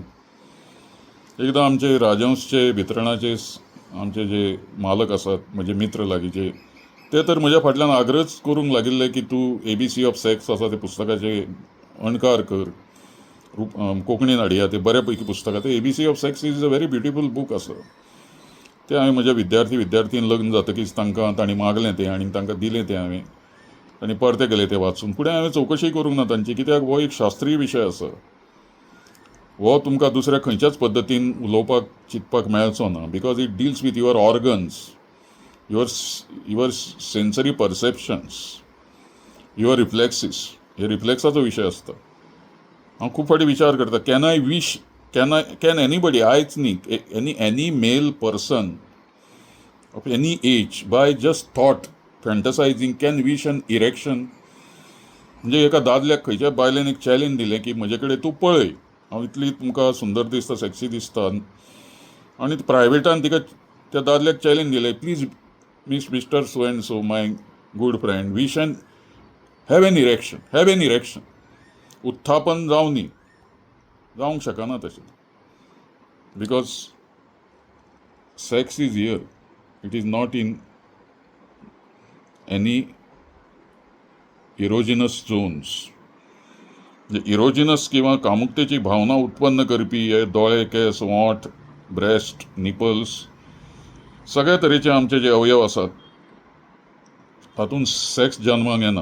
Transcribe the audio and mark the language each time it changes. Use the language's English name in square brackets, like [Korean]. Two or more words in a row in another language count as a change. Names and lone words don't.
[Konkani] एकदां आमचे राजहंसचे वितरणाचे आमचे जे मालक आसात म्हणजे मित्र लागींचे ते तर म्हज्या फाटल्यान आग्रहच करूंक लागिल्ले की तूं [English] ABC of sex [Konkani] आसा ते पुस्तकाचे अणकार कर, कोंकणीन हाडया ते बऱ्या पैकी पुस्तक आसा. [English] ABC of sex is a very beautiful book आसा. [Konkani] ते हांवें म्हज्या विद्यार्थीन लग्न जातकीच तांणी मागलें तें आनी तांकां दिलें तें हांवें आनी परते गेले ते वाचून. फुडें हांवें चवकशी करूंक ना तांची, कित्याक हो एक शास्त्रीय विशय आसा. हो तुमकां दुसऱ्या खंयच्याच पद्दतीन उलोवपाक चिंतपाक मेळचो ना, [English] because it deals with your organs, your sensory perceptions, your reflexes. [Konkani] हे रिफ्लेक्साचो विशय आसता. हांव खूब फावटी विचार करता, [English] can anybody isn't it any male person of any age by just thought fantasizing can wish an erection. [Konkani] म्हणजे एका दादल्याक खंयच्या बायलेन एक चॅलेंज दिलें की म्हजे कडेन तूं पळय, हांव इतली तुमकां सुंदर दिसता, सेक्सी दिसता, आनी प्रायवेटान तिका त्या दादल्याक चॅलेंज दिलें, [English] please mister so and so my good friend wish an have an erection. [Konkani] उत्थापन जावंक शकना तशें, [English] because sex is here, it is not in any erogenous zones. [Konkani] म्हणजे इरोजिनस किंवा कामुकतेची भावना उत्पन्न करपी हे दोळे, केस, ओंठ, [English] breast, nipples, [Konkani] सगळ्या तरेचे आमचे जे अवयव आसात तातूंत सेक्स जल्माक येना.